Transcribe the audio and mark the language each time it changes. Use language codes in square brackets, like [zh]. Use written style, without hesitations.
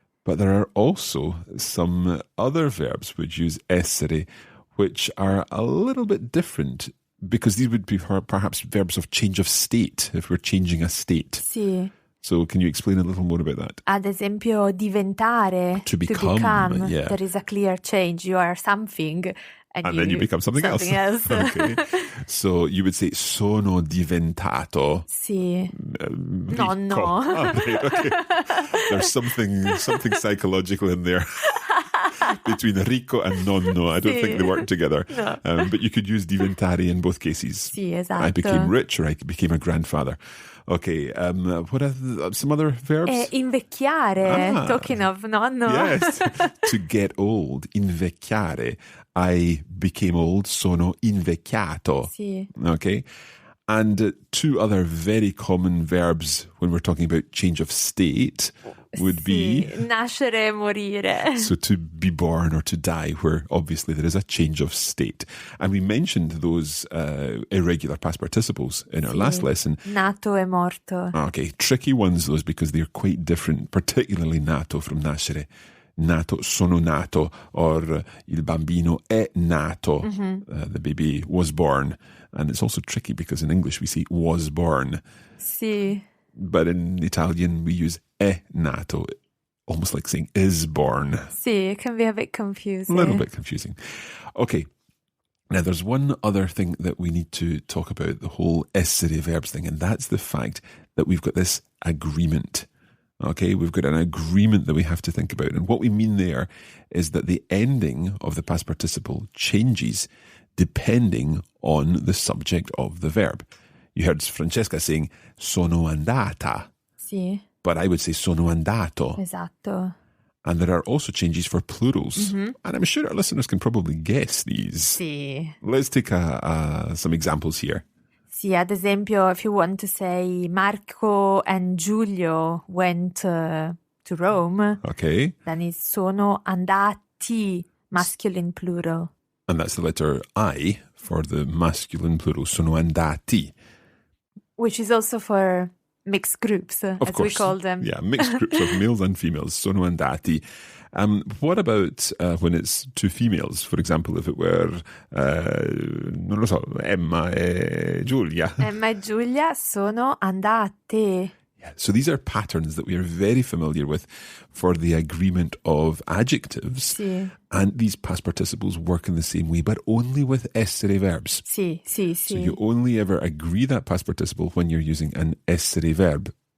[en] But there are also some other verbs which use essere, which are a little bit different, because these would be perhaps verbs of change of state, if we're changing a state. [it] Sì. [en] So can you explain a little more about that? [it] Ad esempio, diventare, [en] to become. Yeah. There is a clear change. You are something, and then you become something else. Okay. So you would say [it] sono diventato. Sì. No. [en] Okay. There's something psychological in there. between ricco and nonno. I don't [it] Sì. [en] think they work together. [it] No. [en] But you could use diventare in both cases. [it] Sì, esatto. [en] I became rich or I became a grandfather. Okay, what are some other verbs? [it] Invecchiare, [en] talking of [it] nonno. [en] Yes, to get old, invecchiare. I became old, [it] sono invecchiato. Sì. [en] Okay, and two other very common verbs when we're talking about change of state would be [it] nascere e morire. [en] so to be born or to die, where obviously there is a change of state. And we mentioned those irregular past participles in our last lesson. [it] Nato e morto. [en] Okay, tricky ones those because they're quite different, particularly nato from nascere. [it] Nato, sono nato, [en] or [it] il bambino è nato. [en] The baby was born. And it's also tricky because in English we say was born. Sì. But in Italian we use [it] è nato, [en] almost like saying is born. [it] Sì, [en] it can be a bit confusing. A little bit confusing. Okay. Now, there's one other thing that we need to talk about, the whole essere verbs thing, and that's the fact that we've got this agreement. Okay, we've got an agreement that we have to think about. And what we mean there is that the ending of the past participle changes depending on the subject of the verb. You heard Francesca saying, [it] sono andata. Sì. [en] But I would say [it] sono andato. Esatto. [en] And there are also changes for plurals. And I'm sure our listeners can probably guess these. [it] Sì. [en] Let's take some examples here. [it] Sì, ad esempio, [en] if you want to say Marco and Giulio went to Rome, Okay. then it's [it] sono andati, [en] masculine plural. And that's the letter I for the masculine plural, [it] sono andati. [en] Which is also for mixed groups, Of as course. we call them. Yeah, mixed groups of males and females, [it] sono andati. [en] What about when it's two females? For example, if it were, [it] non lo so, [en] Emma e Giulia. [it] Emma e Giulia sono andate. [en] Yeah, so these are patterns that we are very familiar with for the agreement of adjectives. [it] Sì. [en] And these past participles work in the same way, but only with essere verbs. [it] Sì, sì, sì. [en] So you only ever agree that past participle when you're using an essere verb.